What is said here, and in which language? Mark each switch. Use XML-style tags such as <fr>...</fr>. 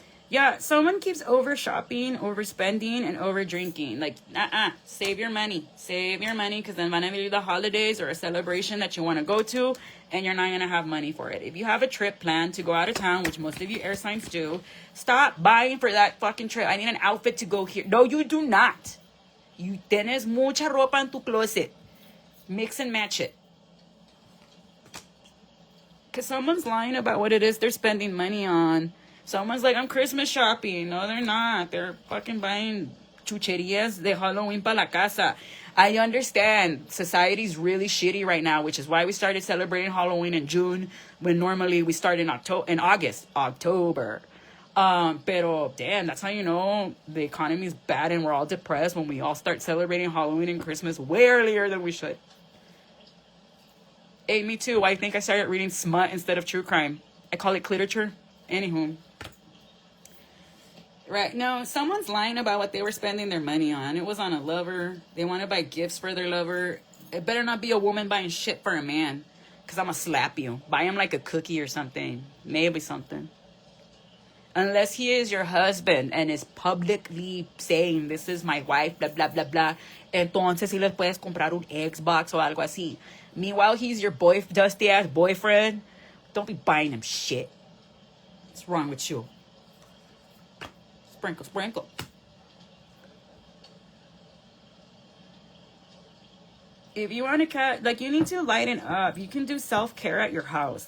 <en>Yeah, someone keeps over shopping, overspending, and over drinking. Like, save your money. Save your money, because then</en> <es>van a</es> <en>be the holidays or a celebration that you want to go to, and you're not going to have money for it. If you have a trip planned to go out of town, which most of you air signs do, stop buying for that fucking trip. I need an outfit to go here. No, you do not.</en> <es>You tienes mucha ropa en tu closet.</es> <en>Mix and match it. Because someone's lying about what it is they're spending money on. Someone's like, I'm Christmas shopping. No, they're not. They're fucking buying</en> <es>chucherías de Halloween para la casa.</es> <en>I understand society's really shitty right now, which is why we started celebrating Halloween in June, when normally we start in August.</en> <es>Pero</es> <en>damn, that's how you know the economy's bad and we're all depressed, when we all start celebrating Halloween and Christmas way earlier than we should. Hey, me too. I think I started reading smut instead of true crime. I call it cliterature. Anywho. Right. No, someone's lying about what they were spending their money on. It was on a lover. They want to buy gifts for their lover. It better not be a woman buying shit for a man, because I'm going to slap you. Buy him like a cookie or something. Maybe something. Unless he is your husband and is publicly saying, this is my wife, blah, blah, blah, blah.</en> <es>Entonces, si les puedes comprar un Xbox o algo así.</es> <en>Meanwhile, he's your dusty-ass boyfriend. Don't be buying him shit. What's wrong with you? Sprinkle, sprinkle. If you want to you need to lighten up. You can do self-care at your house.</en>